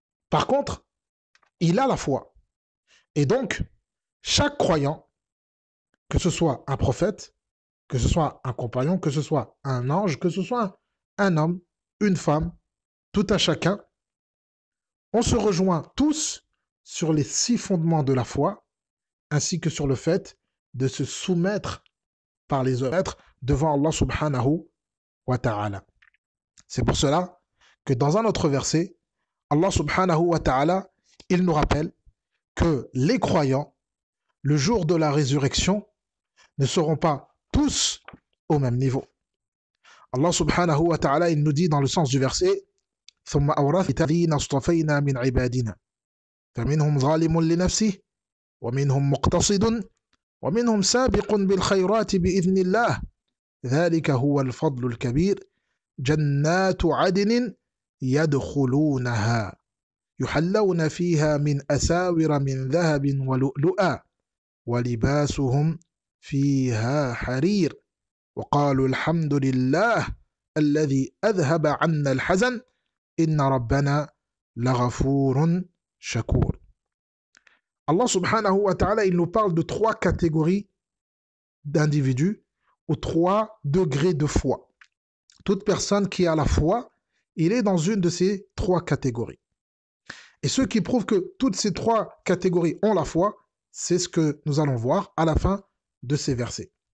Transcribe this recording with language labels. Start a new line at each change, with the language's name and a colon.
French: Par contre, il a la foi. Et donc, chaque croyant, que ce soit un prophète, que ce soit un compagnon, que ce soit un ange, que ce soit un homme, une femme, tout un chacun, on se rejoint tous sur les 6 fondements de la foi, ainsi que sur le fait de se soumettre par les œuvres devant Allah subhanahu wa ta'ala. C'est pour cela que dans un autre verset, Allah subhanahu wa ta'ala, il nous rappelle que les croyants, le jour de la résurrection, ne seront pas tous au même niveau. Allah subhanahu wa ta'ala, il nous dit dans le sens du verset:
Arabic: ثم أورثنا الذين اصطفينا من عبادنا فمنهم ظالم لنفسه ومنهم مقتصد ومنهم سابق بالخيرات بإذن الله ذلك هو الفضل الكبير جنات عدن يدخلونها يحلون فيها من أساور من ذهب ولؤلؤا ولباسهم فيها حرير وقالوا الحمد لله الذي أذهب عنا الحزن إن ربنا لغفور شكور.
French: Allah subhanahu wa ta'ala, il nous parle de 3 catégories d'individus ou 3 degrés de foi. Toute personne qui a la foi, il est dans une de ces 3 catégories. Et ce qui prouve que toutes ces 3 catégories ont la foi, c'est ce que nous allons voir à la fin de ces versets.